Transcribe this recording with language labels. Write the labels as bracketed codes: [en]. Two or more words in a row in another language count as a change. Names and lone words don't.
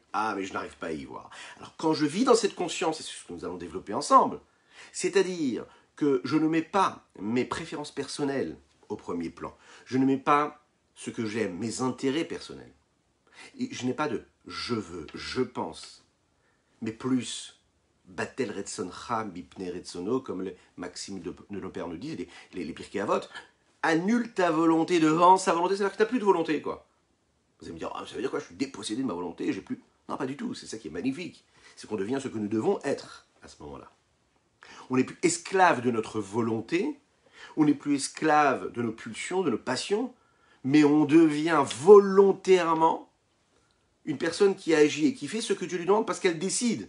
[fr] Ah, mais je n'arrive pas à y voir. Alors, quand je vis dans cette conscience, et c'est ce que nous allons développer ensemble, c'est-à-dire que je ne mets pas mes préférences personnelles au premier plan. Je ne mets pas ce que j'aime, mes intérêts personnels. Et je n'ai pas de « je veux »,« je pense », mais plus « [he] בטל רצונך מפני רצונו », [fr] comme les maximes de nos pères nous disent, les Pirkei Avot, annule ta volonté devant sa volonté, c'est-à-dire que tu n'as plus de volonté, quoi. Vous allez me dire, ah, ça veut dire quoi, je suis dépossédé de ma volonté, j'ai plus... Non, pas du tout, c'est ça qui est magnifique. C'est qu'on devient ce que nous devons être à ce moment-là. On n'est plus esclave de notre volonté, on n'est plus esclave de nos pulsions, de nos passions, mais on devient volontairement une personne qui agit et qui fait ce que Dieu lui demande parce qu'elle décide.